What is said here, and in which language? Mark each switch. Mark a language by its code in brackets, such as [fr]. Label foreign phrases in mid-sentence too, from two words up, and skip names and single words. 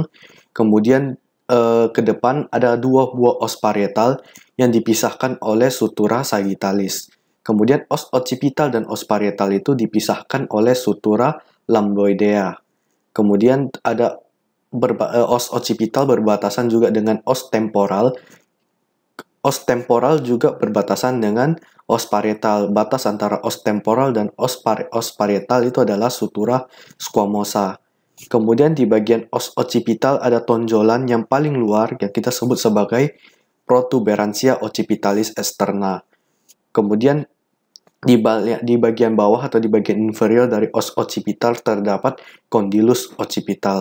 [id] Kemudian ke depan ada dua buah os parietal yang dipisahkan oleh sutura sagittalis. Kemudian os occipital dan os parietal itu dipisahkan oleh sutura lambdoidea. Kemudian ada os occipital berbatasan juga dengan os temporal. Os temporal juga berbatasan dengan os parietal. Batas antara os temporal dan os parietal itu adalah sutura squamosa. Kemudian di bagian os occipital ada tonjolan yang paling luar yang kita sebut sebagai protuberansia occipitalis externa. Kemudian di bagian bawah atau di bagian inferior dari os occipital terdapat condylus occipital.